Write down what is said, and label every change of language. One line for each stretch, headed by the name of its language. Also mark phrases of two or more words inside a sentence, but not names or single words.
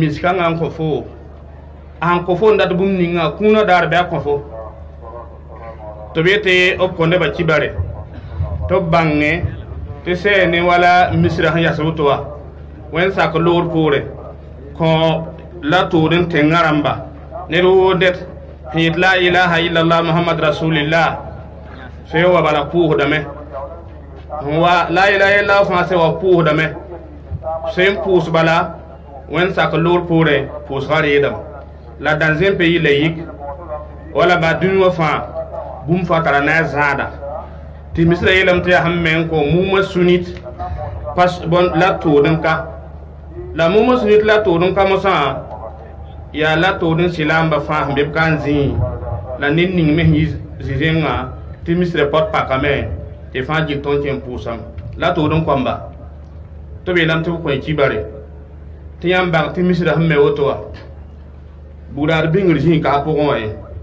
Mossi: mis-kãngã n kõ fo a sẽn kõ fo n dat bũmb ninga kũunã daar bɩ a kõ fo tɩ b yetɩ b kõ nebã kibare tɩ b bãngẽ tɩ sɛɛ ne wala misrã sẽn yas woto wa wẽnd sak loor poore kõ la tʋʋd n tẽngã rãmba ned woo det sẽn yet
Arabic: لا إله إلا الله محمد رسول الله
Mossi: sẽn wa bala pʋʋsdame wa
Arabic: لا إله إلا الله
Mossi: fãa sẽn wa pʋʋsdame sẽn pʋʋs bala wẽnd sak loor poore pʋʋsga reedame la
French: dans un pays laïque
Mossi: wala ba dũni wã fãa bũmb fãa tara na a zãada tɩ misra yeelame tɩ yaa sẽn me n kõ muma sunit la tʋʋd n ka la muma sunit la tʋʋd n ka mosã yaa la tʋʋd n sɩlaamba fãa sẽn be b ka n zĩig la ned ning me sẽn yɩ zĩ-zẽngã tɩ misra pot pakame tɩ fãa gill tõnd kẽ n pʋʋsame la tʋʋd n kõmba tɩ b yeelame tɩ b kõ kibare tɩ yãmb bãng tɩ misra sẽn me woto wa budaad bĩngr zĩig ka a pʋgẽ wã ye